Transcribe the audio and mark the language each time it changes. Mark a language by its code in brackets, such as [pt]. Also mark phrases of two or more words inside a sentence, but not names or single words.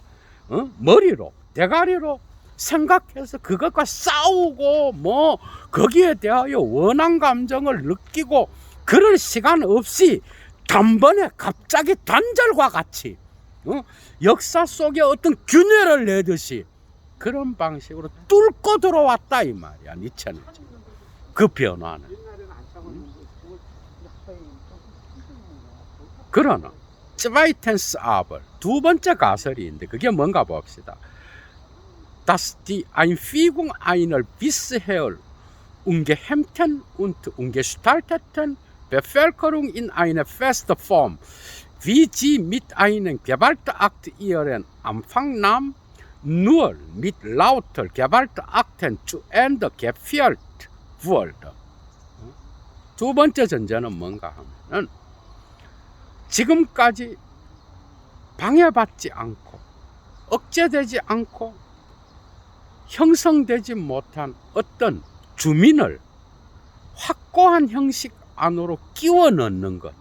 [ko] 머리로, 대가리로 생각해서 그것과 싸우고 뭐 거기에 대하여 원한 감정을 느끼고 그럴 시간 없이 단번에 갑자기 단절과 같이 역사 속에 어떤 균열을 내듯이 그런 방식으로 뚫고 들어왔다 이 말이야, 니체는. 그 변화는. 그러나 [de] zweitens aber [ko] 두 번째 가설이 있는데 그게 뭔가 봅시다. [de] Dass die Einfügung einer bisher ungehemmten und ungestalteten Bevölkerung in eine feste Form, wie sie mit einem Gewaltakt ihren Anfang nahm, nur mit lauter Gewaltakten zu Ende geführt World. [ko] 두 번째 전제는 뭔가 하면은 지금까지 방해받지 않고 억제되지 않고 형성되지 못한 어떤 주민을 확고한 형식 안으로 끼워 넣는 것.